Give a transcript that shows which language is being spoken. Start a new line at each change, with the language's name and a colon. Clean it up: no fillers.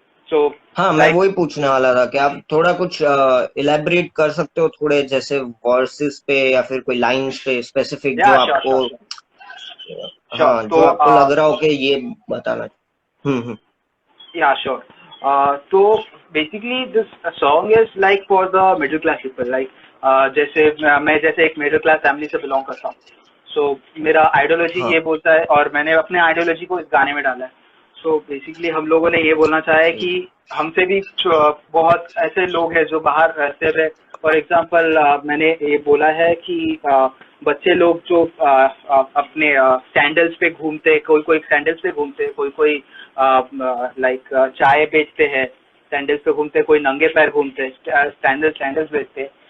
Hindi: सो हाँ, मैं वही पूछने वाला था कि आप थोड़ा कुछ इलेबरेट कर सकते हो, थोड़े जैसे वर्सेस पे या फिर कोई लाइंस पे स्पेसिफिक, जो आपको हाँ, तो जो आपको लग रहा हो कि ये बताना।
English: Yeah, sure. तो basically this song is like for the middle class people.
Hindi: Like जैसे मैं जैसे एक मिडिल क्लास फैमिली से बिलोंग करता हूँ, सो मेरा आइडियोलॉजी हाँ ये बोलता है और मैंने अपने आइडियोलॉजी को इस गाने में डाला है। सो बेसिकली हम लोगों ने ये बोलना चाहा है कि हमसे भी बहुत ऐसे लोग हैं जो बाहर रहते हैं।
English: for example
Hindi: मैंने ये बोला है कि बच्चे लोग जो अपने सैंडल्स पे घूमते, कोई कोई सैंडल्स पे घूमते, कोई कोई लाइक चाय बेचते हैं सैंडल्स पे घूमते, कोई नंगे पैर घूमते सैंडल्स बेचते।